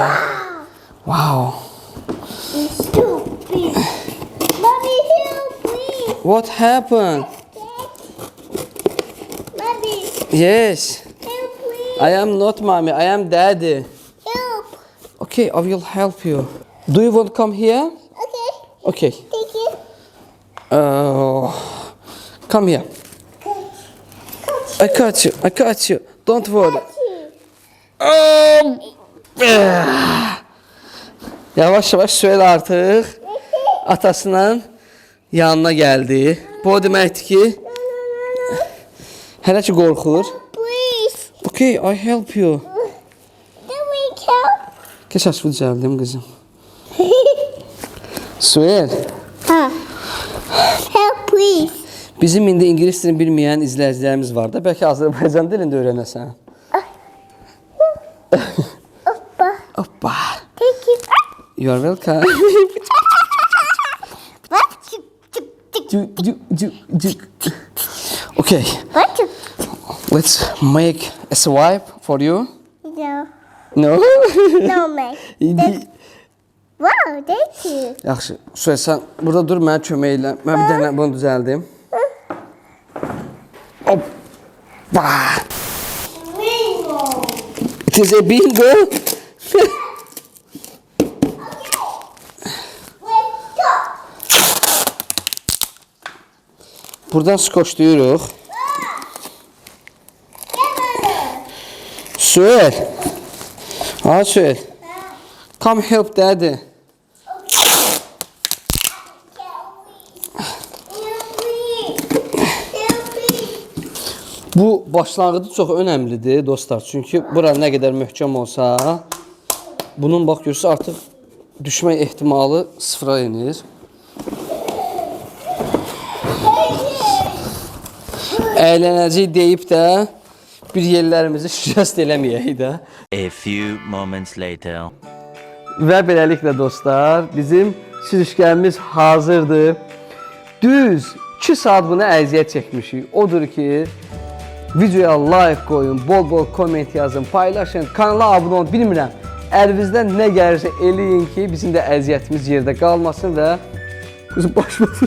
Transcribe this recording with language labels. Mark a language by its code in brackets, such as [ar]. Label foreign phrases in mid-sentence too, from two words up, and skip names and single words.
[en] Wow. Stupid. Mommy, help me. What happened? Mommy, Yes. help me. I am not mommy. I am daddy. Help. Okay, I will help you. Do you want to come here? Okay. Okay. Thank you. Come here. I got you. Don't worry. [az] Yavaş yavaş Suel artıq atasının yanına gəldi. Bu o deməkdir ki, hələ ki qorxur. [en] Please. Okay, I help you. Can we help? [az] Keç aşkı düzəldim qızım. Suel, [en] Help, please. [az] bizim indi ingilis dilini bilməyən izləyicilərimiz var da. Bəlkə Azərbaycan dilində öyrənəsən. Papa. Hoppa. [en] Thank you. You are welcome. What? Okay, What? let's make a swipe for you. No. No? No, man. Wow, thank you. [az] Yaxşı, Suel, sən burada dur, mənə kömək elə. Mən bir dənə bunu düzəldim. Hoppa. [en] Bingo. It is a bingo. Let's go. [az] Buradan skoçluyuruq. Suel. Ha, Suel. [en] Come help daddy. [az] Bu başlanğıcı çox önəmlidir dostlar. Çünki bura nə qədər möhkəm olsa, bunun bax görürsünüz artıq düşmək ehtimalı sıfıra enir. Əylənəcək deyib də bir yerlərimizi şikəst eləməyək də. [en] A few moments later. [az] Və beləliklə dostlar, bizim sürüşkənimiz hazırdır. Düz 2 saat buna əziyyət çəkmişik. Odur ki, videoya like qoyun, bol-bol komment yazın, paylaşın, kanala abunə olun, bilmirəm. Əlinizdən nə gəlirsə eləyin ki, bizim də əziyyətimiz yerdə qalmasın və başlasın.